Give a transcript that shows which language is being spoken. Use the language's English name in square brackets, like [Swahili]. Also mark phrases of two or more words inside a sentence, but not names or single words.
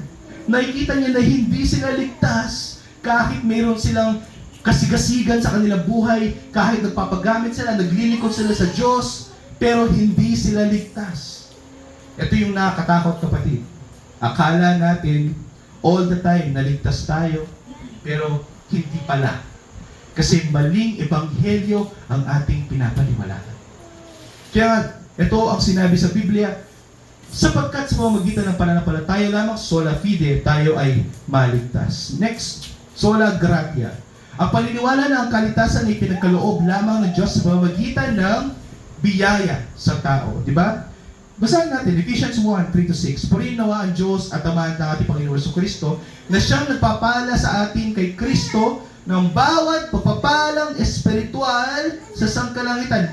[Filipino] Nakikita niya na hindi sila ligtas kahit mayroon silang kasigasigan sa kanilang buhay, kahit nagpapagamit sila, naglilingkod sila sa Diyos, pero hindi sila ligtas. Ito yung nakakatakot, kapatid. Akala natin [English] all the time [Filipino] naligtas tayo, pero hindi pala. Kasi maling ebanghelyo ang ating pinapaniwalaan. Kaya ito ang sinabi sa Biblia, sapagkat sa pamamagitan ng pananampalataya lamang, [Latin] sola fide, [Filipino] tayo ay maligtas. [English] Next, [Latin] sola gratia. [Filipino] Ang paniniwala na ang kaligtasan ay pinagkaloob lamang ng Diyos sa pamamagitan ng biyaya sa tao. Di ba? Basahin natin, Ephesians 1:3-6. Purihin nawa ang Diyos at Ama ng ating Panginoon Jesucristo na siyang nagpapala sa atin kay Kristo ng bawat pagpapalang espiritual sa sangkalangitan.